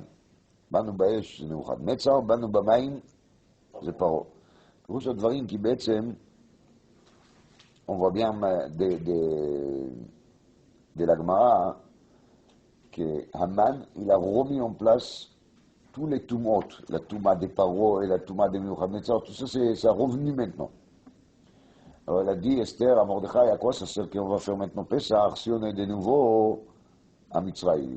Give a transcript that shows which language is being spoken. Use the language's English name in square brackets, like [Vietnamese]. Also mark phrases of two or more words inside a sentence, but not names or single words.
[Hebrew] באנו באש זה נבוכדנצר, באנו במים זה פרעה. פירוש הדברים כי בעצם, [French] on voit bien de la Gemara que Haman, il a remis en place tous les tumot, la touma des Paro et la touma des Nebuchadnezzar, tout ça, c'est revenu maintenant. Alors elle a dit, Esther, à Mordechai, à quoi ça sert qu'on va faire maintenant Pessah si on est de nouveau à Mitzrayim?